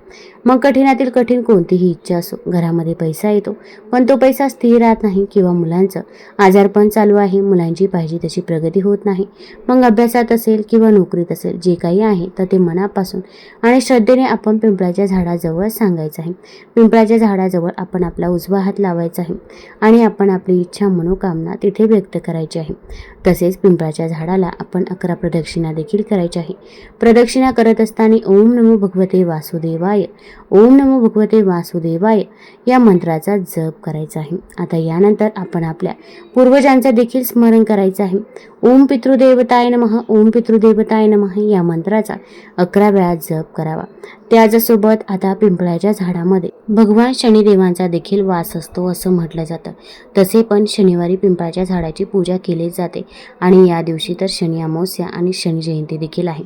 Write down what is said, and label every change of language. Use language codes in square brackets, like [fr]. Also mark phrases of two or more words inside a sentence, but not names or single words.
[mr] मग कठीणातील कठीण कोणतीही इच्छा असो, घरामध्ये पैसा येतो पण तो पैसा स्थिर राहत नाही किंवा मुलांचं आजारपण चालू आहे, मुलांची पाहिजे तशी प्रगती होत नाही, मग अभ्यासात असेल किंवा नोकरीत असेल, जे काही आहे तर ते मनापासून आणि श्रद्धेने आपण पिंपळाच्या झाडाजवळ सांगायचं आहे. पिंपळाच्या झाडाजवळ आपण आपला उजवा हात लावायचा आहे आणि आपण आपली इच्छा मनोकामना तिथे व्यक्त करायची आहे. तसेच पिंपळाच्या झाडाला आपण 11 प्रदक्षिणा देखील करायच्या आहे. प्रदक्षिणा करत असताना [sa] ओम नमो भगवते वासुदेवाय, ओम नमो भगवते वासुदेवाय देवाय [mr] या मंत्राचा जप करायचा आहे. आता यानंतर आपण आपल्या पूर्वजांचं देखील स्मरण करायचं आहे. [sa] ओम पितृदेवताय नमः, ओम पितृदेवताय नमः [mr] या मंत्राचा 11 वेळा जप करावा. त्याचसोबत आता पिंपळाच्या झाडामध्ये भगवान शनिदेवांचा देखील वास असतो असं म्हटलं जातं. तसे पण शनिवारी पिंपळाच्या झाडाची पूजा केली जाते आणि या दिवशी तर शनी अमावस्या आणि शनी जयंती देखील आहे.